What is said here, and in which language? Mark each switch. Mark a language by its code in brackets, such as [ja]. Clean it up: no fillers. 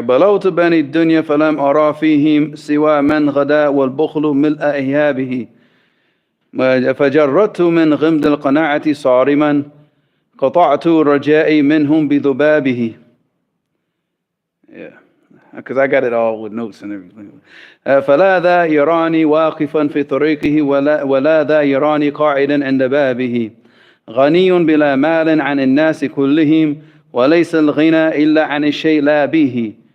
[ar] بلوت بني الدنيا فلم أرى فيهم سوى من غدا والبخل ملء إهابه. فجردت من غمد القناعة صارما قطعت رجائي منهم بذبابه. [en] Yeah. Because I got it all with notes and everything. [ar] فلا ذا يراني واقفا في طريقه ولا ذا يراني قاعدا عند بابه. غني بلا مال عن الناس كلهم وليس الغنى إلا عن الشيء لا به.